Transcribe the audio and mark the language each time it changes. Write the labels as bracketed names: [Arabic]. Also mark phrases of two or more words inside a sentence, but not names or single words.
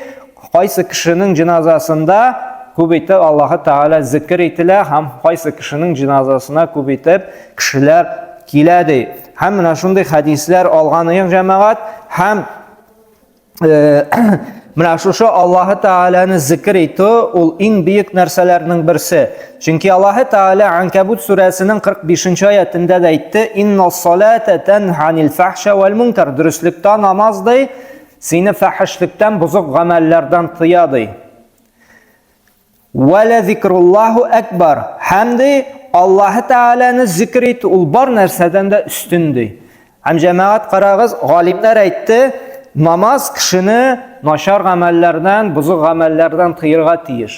[Tatar] Кайсы кешенең җиназасында күп итеп Аллаһ Тәгалә зикр ителә, һәм кайсы кешенең җиназасына күп итеп кешеләр килә ди. Һәм менә шундый хәдисләр алганы җәмәгать, һәм менә шушы Аллаһ Тәгаләне зикр итү ул иң бийек нәрсәләрнең берсе. Чөнки Аллаһ Тәгалә Анкабут сүрәсенең 45-нче аятында да әйтте: [Arabic] "إن الصلاة تنهى عن الفحشاء والمنكر", [Tatar] дөреслеккә намаз ди, сине фахишлектән, бузык гамәлләрдән тыя ди. [Arabic] "ولذكر الله أكبر", [Tatar] һәм ди Аллаһ Тәгаләне зикр итү ул бар нәрсәдән дә өстен ди. Һәм җәмәгать карагыз, галимнәр әйтте, намаз кешене начар гамәлләрдән, бузык гамәлләрдән тыярга тиеш.